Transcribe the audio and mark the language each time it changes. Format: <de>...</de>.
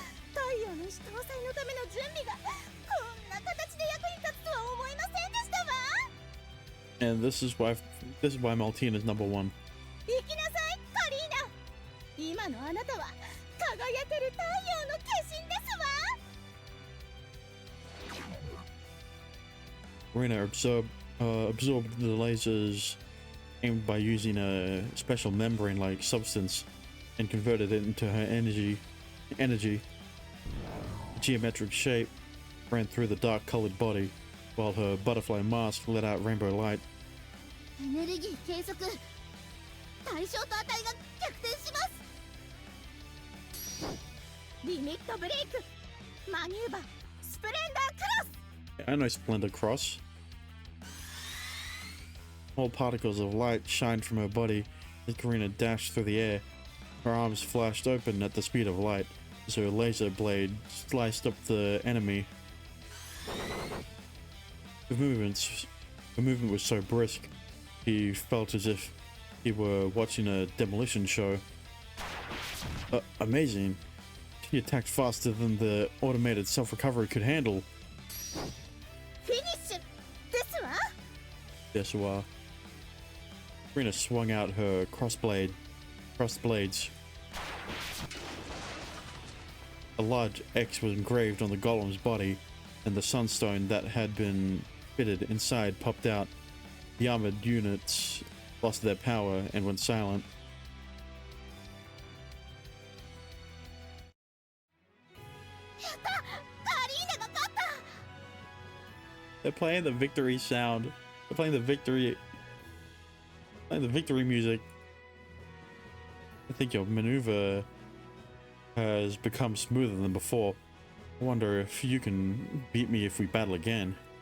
<ja>太陽の石搭載のための準備がこんな形で役に立つとは思いませんでしたわ。</ja> <en>And this is why Maltine is number one.</en> <ja>行きなさいカリーナ、今のあなたは輝ける太陽の化身ですわ。</ja> <en>Karina absorbed the lasers aimed by using a special membrane-like substance and converted it into her energy. Geometric shape ran through the dark-colored body, while her butterfly mask let out rainbow light.</en> <ja>エネルギー計測、対象と値が逆転します。リミットブレイク、マニューバー、スプレンダークロス。</ja> <en>I know Splendor Cross. Small particles of light shined from her body as Karina dashed through the air. Her arms flashed open at the speed of light as her laser blade sliced up the enemy. Her movement was so brisk, he felt as if he were watching a demolition show. Amazing. He attacked faster than the automated self-recovery could handle.</en> <ja>フィニッシュですわ。</ja> <en>Yes, you are. Karina swung out her crossed blades. A large X was engraved on the golem's body, and the sunstone that had been fitted inside popped out. The armored units lost their power and went silent.</en> <ja>やった、カリーナが勝った。</ja> <en>They're playing the victory sound. They're playing the victory music. I think your maneuver has become smoother than before. I wonder if you can beat me if we battle again.</en>